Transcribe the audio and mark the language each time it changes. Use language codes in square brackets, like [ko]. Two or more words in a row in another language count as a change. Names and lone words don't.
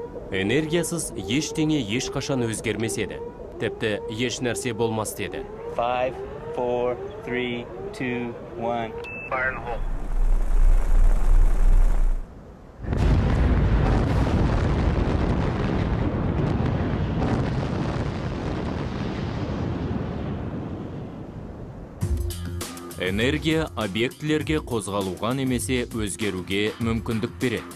[kk] Энергиясыз ештеңе ешқашан өзгермес еді. Тіпті еш нәрсе болмас деді. 5, 4, 3, 2, 1. [en] Fire in the hole. [kk] Энергия объектілерге қозғалуға немесе өзгеруге мүмкіндік береді.